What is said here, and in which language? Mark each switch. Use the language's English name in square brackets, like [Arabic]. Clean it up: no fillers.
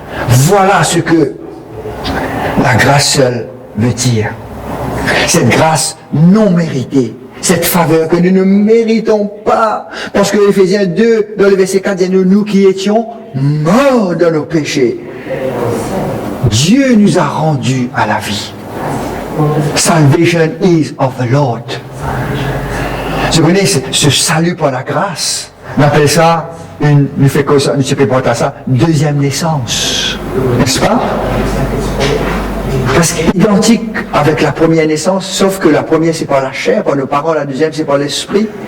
[French] Voilà ce que la grâce seule veut dire. Cette grâce non méritée. Cette faveur que nous ne méritons pas. Parce que Éphésiens 2, dans le verset 4, dit nous qui étions morts dans nos péchés. Dieu nous a rendus à la vie. [English] Salvation is of the Lord. [French] Vous connaissez ce salut par la grâce. On appelle ça, nous se prépare à ça, deuxième naissance. N'est-ce pas? Parce qu'identique avec la première naissance, sauf que la première c'est par la chair, par nos parents, la deuxième c'est par l'esprit.